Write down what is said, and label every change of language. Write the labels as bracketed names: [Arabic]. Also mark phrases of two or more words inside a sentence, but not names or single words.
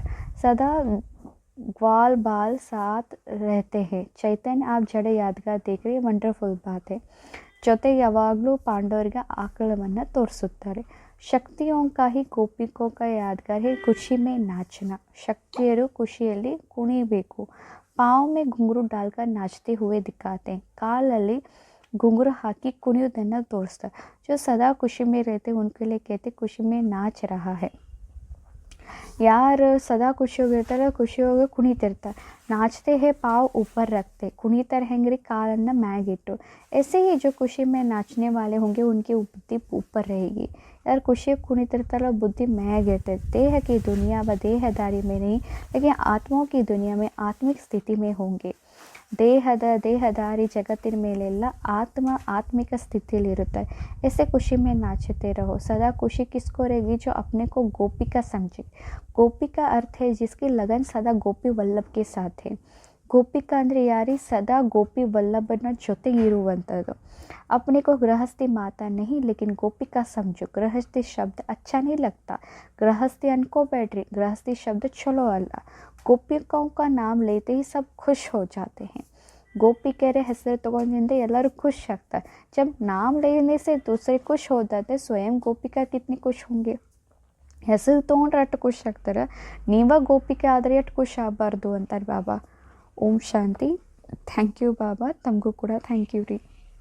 [Hindi] ಸದಾ ग्वाल बाल साथ रहते हैं. चैतन्य आप जड़े यादगार देख रहे, ವಂಡರ್ಫುಲ್ ಬಾತ್ है. [Kannada] ಜೊತೆಗೆ ಯಾವಾಗಲೂ ಪಾಂಡವರಿಗೆ ಆಕಳವನ್ನು ತೋರಿಸುತ್ತಾರೆ. [Hindi] ಶಕ್ತಿಯೋं का ही गोपिकों का यादगार है ಖುಷಿ में नाचना. [Kannada] ಶಕ್ತಿಯರು ಖುಷಿಯಲ್ಲಿ ಕುಣಿಬೇಕು. [Hindi] पाँव में घुंघरू डालकर नाचते हुए दिखाते हैं. [Kannada] ಕಾಲಲ್ಲಿ घुंघरू ಹಾಕಿ ಕುಣಿಯೋದನ್ನು ತೋರಿಸ್ತಾರೆ. [Hindi] जो सदा खुशी में रहते उनके लिए कहते खुशी में नाच रहा है. [Kannada] ಯಾರು ಸದಾ ಖುಷಿಯಾಗಿರ್ತಾರೆ, ಖುಷಿಯಾಗಿ ಕುಣಿತಿರ್ತಾರೆ. [Hindi] नाचते हैं पाँव ऊपर रखते. [Kannada] ಕುಣಿತಾರೆ ಹೆಂಗ್ರಿ, ಕಾಲನ್ನು ಮ್ಯಾಗಿಟ್ಟು. [Hindi] ऐसे ही जो खुशी में नाचने वाले होंगे उनकी बुद्धि ऊपर रहेगी. [Kannada] यार ಖುಷಿಯಾಗಿ ಕುಣಿತಿರ್ತಾರಲ್ಲ, ಬುದ್ಧಿ ಮ್ಯಾಗಿರ್ತದೆ. [Hindi] देह की दुनिया व देहदारी में नहीं लेकिन आत्माओं की दुनिया में आत्मिक स्थिति में होंगे. [Kannada] ದೇಹದಾರಿ ಜಗತ್ತಿನ ಮೇಲೆಲ್ಲ ಆತ್ಮಿಕ ಸ್ಥಿತಿಯಲ್ಲಿರುತ್ತಾರೆ. [Hindi] ऐसे खुशी में नाचते रहो. सदा खुशी किसको रहेगी, जो अपने को गोपिका समझे. गोपिका अर्थ है जिसकी लगन सदा गोपी वल्लभ के साथ है. [Kannada] ಗೋಪಿಕಾ ಅಂದರೆ ಯಾರಿ, ಸದಾ ಗೋಪಿ ವಲ್ಲಭನ ಜೊತೆಗಿರುವಂಥದ್ದು. [Hindi] अपने को गृहस्थी माता नहीं लेकिन गोपिका समझो. गृहस्थी शब्द अच्छा नहीं लगता, गृहस्थी अनको बैठे. गृहस्थी शब्द चलो अल्लाह. गोपिकाओं का नाम लेते ही सब खुश हो जाते हैं. [Kannada] ಗೋಪಿಕೆಯರೇ ಹೆಸರು ತೊಗೊಂಡ್ರಿಂದ ಎಲ್ಲರೂ खुश ಆಗ್ತಾರೆ. [Hindi] जब नाम लेने से दूसरे खुश हो जाते स्वयं ಗೋಪಿಕಾ कितनी खुश होंगे. [Kannada] ಹೆಸರು ತೊಗೊಂಡ್ರೆ ಅಷ್ಟು ಖುಷಿ ಆಗ್ತಾರೆ, ನೀವ ಗೋಪಿಕೆ ಆದರೆ ಎಷ್ಟು ಖುಷಿ ಆಗಬಾರ್ದು ಅಂತಾರೆ ಬಾಬಾ. [Hindi] ओम शांति. [English] thank you [Kannada] ಬಾಬಾ. ತಮಗೂ ಕೂಡ [English] thank you [Kannada] ರೀ.